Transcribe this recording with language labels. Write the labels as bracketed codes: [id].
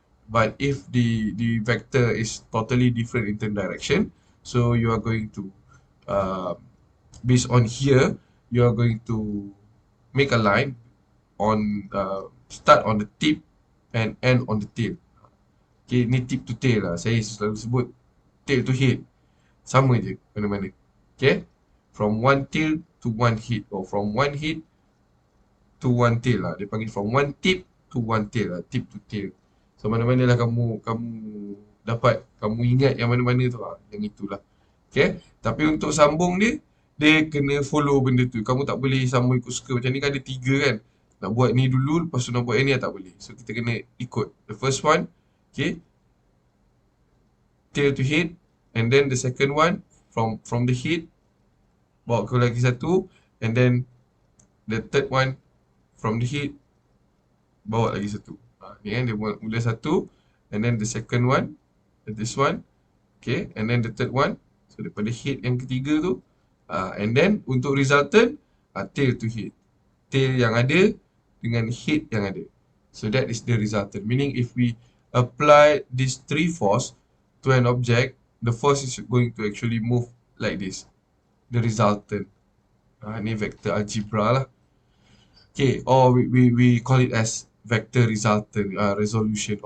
[en] But if the vector is totally different in term direction, so you are going to based on here, you are going to make a line on start on the tip and end on the tail. [ms] Okay, ni tip to tail lah. Saya selalu sebut tail to head. Sama je mana-mana. Okay, [en] from one tail to one head, or from one head to one tail [ms] lah. Dia panggil [en] from one tip to one tail lah. Tip to tail. [ms] So mana-mana lah kamu dapat, kamu ingat yang mana-mana tu lah. Yang itulah. Okay. Tapi untuk sambung dia, dia kena follow benda tu. Kamu tak boleh sambung ikut suka. Macam ni kan ada 3 kan. Nak buat ni dulu, lepas tu nak buat yang ni tak boleh. So kita kena ikut. [en] The first one, okay, tail to head. And then the second one, from the head, [ms] bawa ke lagi satu. [en] And then the third one, from the head, [ms] bawa lagi satu. Ni kan dia mula satu. [en] And then the second one, this one. Okay, and then the third one. [ms] So daripada head yang ketiga tu. [en] And then untuk resultant, tail to head. [ms] Tail yang ada dengan head yang ada. [en] So that is the resultant. Meaning if we apply these 3 force to an object, the force is going to actually move like this. The resultant. [ms] Ni vector algebra lah. Okay, [en] or we call it as vector resultant resolution.